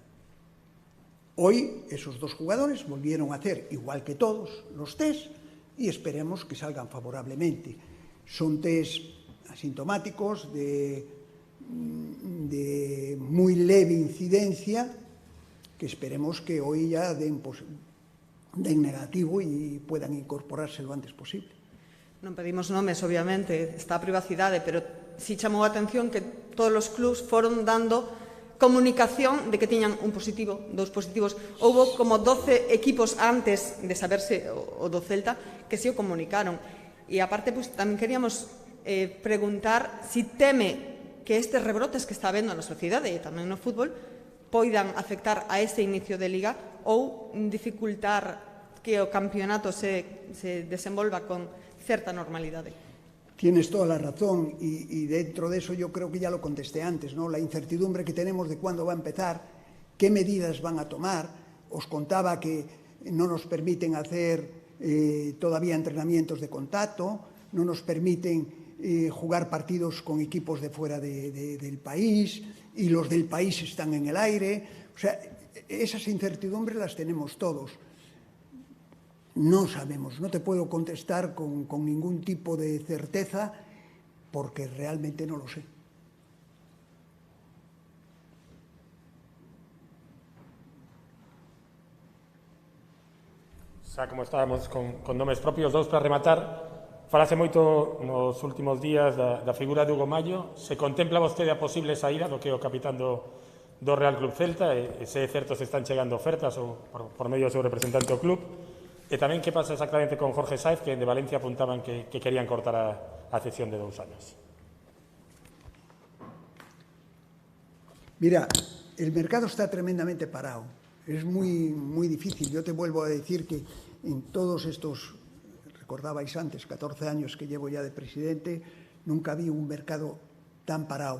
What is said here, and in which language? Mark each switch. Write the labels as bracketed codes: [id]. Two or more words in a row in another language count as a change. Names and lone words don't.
[es] Hoy esos 2 jugadores volvieron a hacer, igual que todos, los test y esperemos que salgan favorablemente. Son test asintomáticos de muy leve incidencia, que esperemos que hoy ya den negativo y puedan incorporarse lo antes posible. [gl] Non pedimos nomes, obviamente, está a privacidade, pero si chamou a atención que todos os clubs foron dando comunicación de que tiñan un positivo, 2 positivos. Houbo como 12 equipos antes de saberse o do Celta que se o comunicaron. E aparte, pues, tamén queríamos preguntar si teme que estes rebrotes que está habendo na sociedade e tamén no fútbol poidan afectar a ese inicio de Liga ou dificultar que o campeonato se desenvolva con certa normalidade. [es] Tienes toda la razón y dentro de eso yo creo que ya lo contesté antes, ¿no? La incertidumbre que tenemos de cuándo va a empezar, qué medidas van a tomar. Os contaba que no nos permiten hacer todavía entrenamientos de contacto, no nos permiten jugar partidos con equipos de fuera del país y los del país están en el aire. O sea, esas incertidumbres las tenemos todos. No sabemos, no te puedo contestar con ningún tipo de certeza porque realmente no lo sé. [gl] Xa como estábamos con nomes propios, 2 para rematar. Falase moito nos últimos días da figura de Hugo Mallo. Se contempla vostede a posible saída do que é o capitán do Real Club Celta e se é certo se están chegando ofertas ou por medio do seu representante do club. E tamén que pasa exactamente con Jorge Sáez, que de Valencia apuntaban que querían cortar a cesión de 2 años. [es] Mira, el mercado está tremendamente parado. Es muy difícil. Yo te vuelvo a decir que en todos estos, recordabais antes, 14 años que llevo ya de presidente, nunca vi un mercado tan parado.